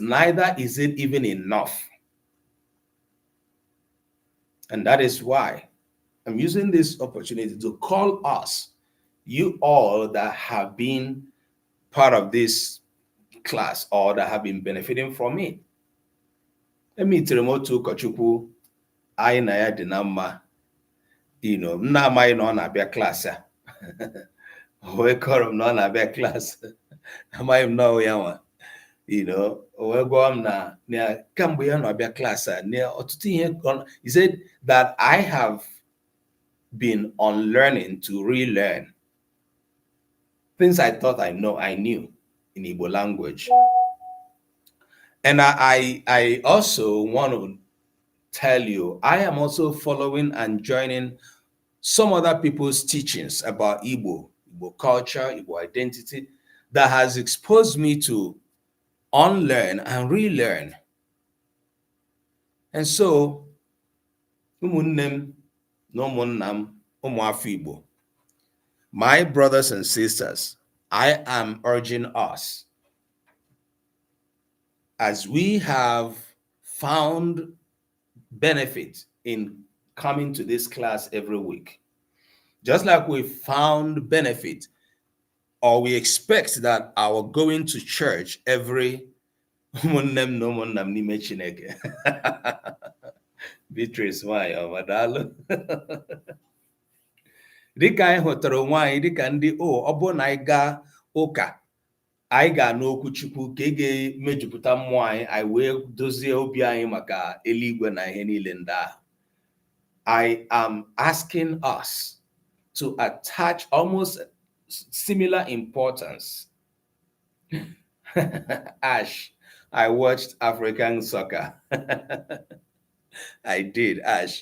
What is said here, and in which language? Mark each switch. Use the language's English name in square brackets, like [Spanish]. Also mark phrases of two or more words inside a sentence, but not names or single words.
[English] Neither is it even enough. And that is why I'm using this opportunity to call us, you all that have been part of this class or that have been benefiting from it. [Igbo] Emitere m otu ụkọchukwu anyị na ya dị na mma, m na-amaghị na ọ na-abịa klaasị a. O wee kọrọ m na ọ na-abịa klaasị, amaghị m na ọ ya nwa, o wee gwa m na kamgbe ya na-abịa klaasị a na ọtụtụ ihe. [English] He said that I have been unlearning to relearn things I thought I knew in Igbo language. And I also want to tell you, I am also following and joining some other people's teachings about Igbo culture, Igbo identity, that has exposed me to unlearn and relearn. And so, [Igbo] ụmụnne na ụmụnna m, ụmụafọ Igbo, [English] my brothers and sisters, I am urging us, as we have found benefit in coming to this class every week, just like we found benefit, or we expect that our going to church every Beatrice, why? [Igbo] Dịka anyị hụtara onwe anyị dịka ndị ọ bụ na anyị gaa ụka, anyị ga n'okwu Chukwu ka ị ga-emejupụta mmụọ anyị wee dozie obi anyị maka eluigwe na ihe niile ndị ahụ. [English] I am asking us to attach almost similar importance. Ash, I watched African soccer. I did, Ash.